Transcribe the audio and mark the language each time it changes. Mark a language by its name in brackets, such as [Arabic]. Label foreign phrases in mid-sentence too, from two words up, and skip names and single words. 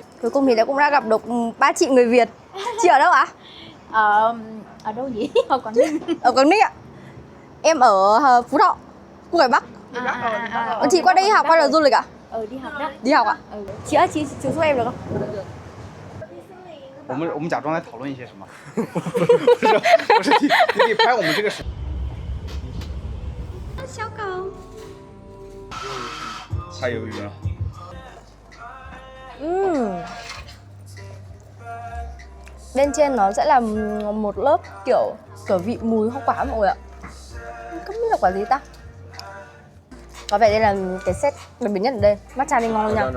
[Vietnamese] Cuối cùng thì cũng đã gặp được ba chị người Việt. Chị ở đâu ạ? Ở đâu vậy? Ở Quảng Ninh. Ở Quảng Ninh ạ. Em ở Phú Thọ, Khu Hải Bắc. Chị qua đây học hay là du lịch ạ? Đi học đó. Đi học ạ? Chị ơi, chị giúp em được không? [Chinese] 我们假装在讨论一些什么？不是，你可以拍我们这个视。小狗。太鱿鱼了。 [Vietnamese] Bên trên nó sẽ là một lớp kiểu vị mùi hoa quả mọi người ạ. Không biết là quả gì ta. Có vẻ đây là cái set đặc biệt nhất ở đây. Matcha đây ngon nha.